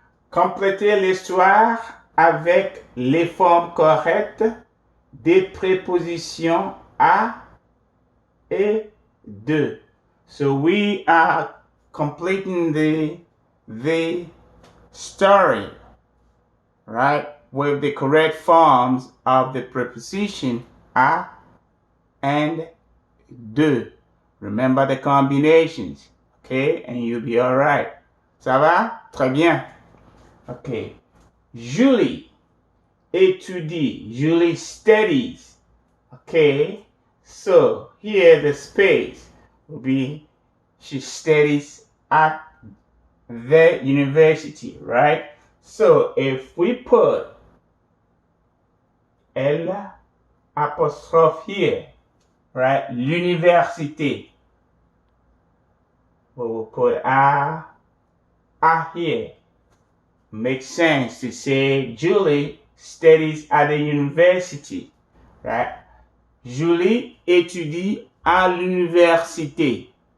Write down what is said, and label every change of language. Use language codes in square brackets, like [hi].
[fr] Complétez l'histoire avec les formes correctes des prépositions à et de. [en] So we are completing the story, right, with the correct forms of the preposition à and de. Remember the combinations, okay, and you'll be all right. [fr] Ça va? Très bien. Okay. Julie étudie. [en] Julie studies. Okay. So here the space will be she studies at the university, right? So if we put L apostrophe here, right? [fr] L'université. [en] We will put A here. Makes sense to say Julie studies at the university, right? [fr] Julie étudie à l'université.